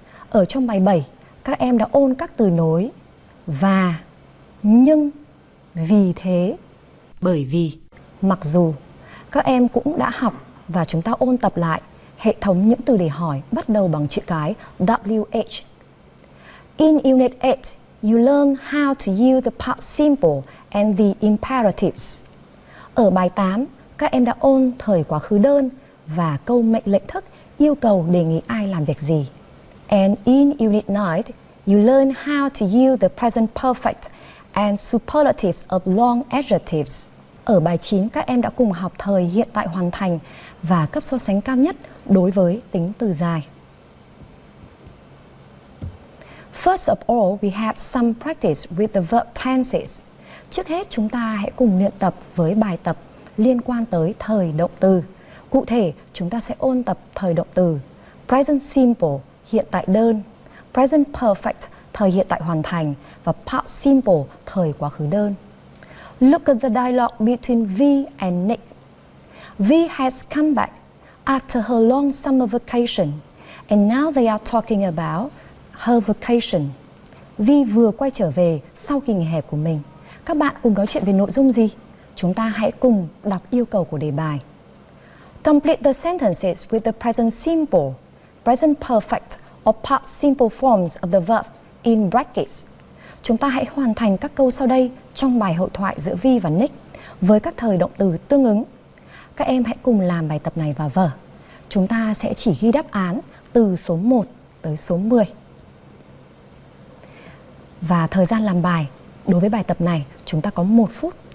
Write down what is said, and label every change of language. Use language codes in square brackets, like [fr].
[vi] Ở trong bài 7, các em đã ôn các từ nối và, nhưng, vì thế, bởi vì, mặc dù. Các em cũng đã học và chúng ta ôn tập lại hệ thống những từ để hỏi bắt đầu bằng chữ cái WH. [en] In Unit 8, you learn how to use the past simple and the imperatives. [vi] Ở bài 8, các em đã ôn thời quá khứ đơn và câu mệnh lệnh thức yêu cầu đề nghị ai làm việc gì. [en] And in Unit 9, you learn how to use the present perfect and superlatives of long adjectives. [vi] Ở bài 9, các em đã cùng học thời hiện tại hoàn thành và cấp so sánh cao nhất đối với tính từ dài. [en] First of all, we have some practice with the verb tenses. [vi] Trước hết, chúng ta hãy cùng luyện tập với bài tập liên quan tới thời động từ. Cụ thể, chúng ta sẽ ôn tập thời động từ [en] present simple, [vi] hiện tại đơn, [en] present perfect, [vi] thời hiện tại hoàn thành và [en] past simple, [vi] thời quá khứ đơn. [en] Look at the dialogue between Vi and Nick. Vi has come back after her long summer vacation, and now they are talking about her vacation. [vi] Vi vừa quay trở về sau kỳ nghỉ hè của mình. Các bạn cùng nói chuyện về nội dung gì? Chúng ta hãy cùng đọc yêu cầu của đề bài. [en] Complete the sentences with the present simple, present perfect or past simple forms of the verb in brackets. [vi] Chúng ta hãy hoàn thành các câu sau đây trong bài hội thoại giữa Vi và Nick với các thời động từ tương ứng. Các em hãy cùng làm bài tập này vào vở. Chúng ta sẽ chỉ ghi đáp án từ số 1 tới số 10. Và thời gian làm bài đối với bài tập này chúng ta có 1 phút.